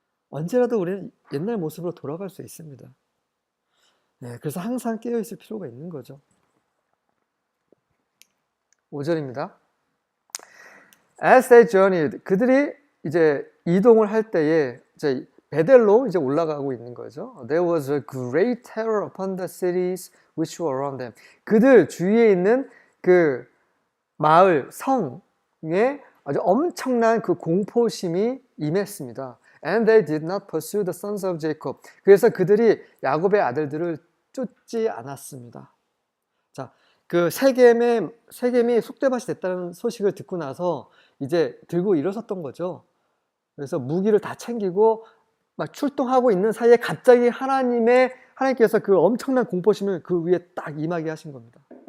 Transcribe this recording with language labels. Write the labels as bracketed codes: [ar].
[ko] 언제라도 우리는 옛날 모습으로 돌아갈 수 있습니다. 네, 그래서 항상 깨어있을 필요가 있는 거죠. 5절입니다. [en] As they journeyed, [ko] 그들이 이제 이동을 할 때에 이제 베델로 이제 올라가고 있는 거죠. [en] There was a great terror upon the cities which were around them. [ko] 그들 주위에 있는 그 마을, 성에 아주 엄청난 그 공포심이 임했습니다. [en] And they did not pursue the sons of Jacob. [ko] 그래서 그들이 야곱의 아들들을 쫓지 않았습니다. 자, 그 세겜이 쑥대밭이 됐다는 소식을 듣고 나서 이제 들고 일어섰던 거죠. 그래서 무기를 다 챙기고 막 출동하고 있는 사이에 갑자기 하나님께서 그 엄청난 공포심을 그 위에 딱 임하게 하신 겁니다.